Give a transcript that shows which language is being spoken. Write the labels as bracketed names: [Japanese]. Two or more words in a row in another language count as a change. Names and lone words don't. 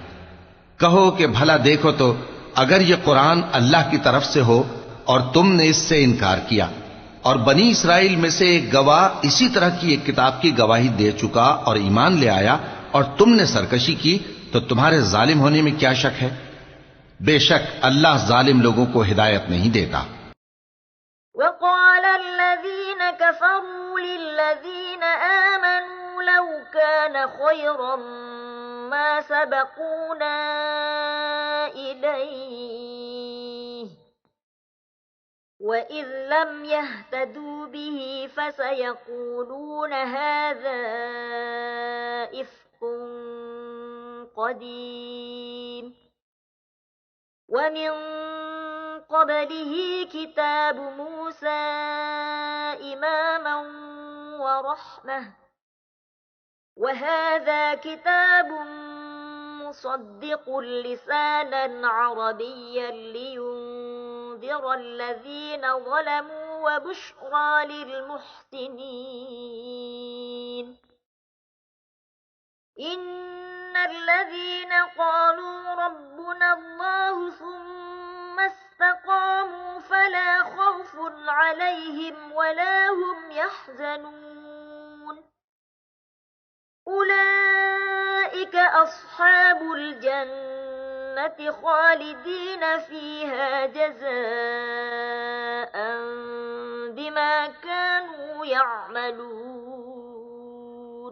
[Hindi] कहो कि भला देखो तो अगर ये कुरान अल्लाह की तरफ से हो और तुमने इससे इनकार किया और बनी इसराइल में से एक गवाह इसी तरह की एक किताब की गवाही दे चुका और ईमान ले आया और तुमने सरकशी की, तो तुम्हारे जालिम होने में क्या शक है? बेशक अल्लाह जालिम लोगों को हिदायत नहीं देता। [Arabic] وقال الذين كفروا للذين آمنوا لو كان خيرا ما سبقونا إليه وإذ لم يهتدوا به فسيقولون هذا إفك قديم ومن قبله كتاب موسى إماما ورحمة وهذا كتاب مصدق لسانا عربيا لينذر الذين ظلموا وبشرى للمحسنين. إن الذين قالوا ربنا الله ثم استقاموا فلا خوف عليهم ولا هم يحزنون أولئك أصحاب الجنة خالدين فيها جزاء بما كانوا يعملون.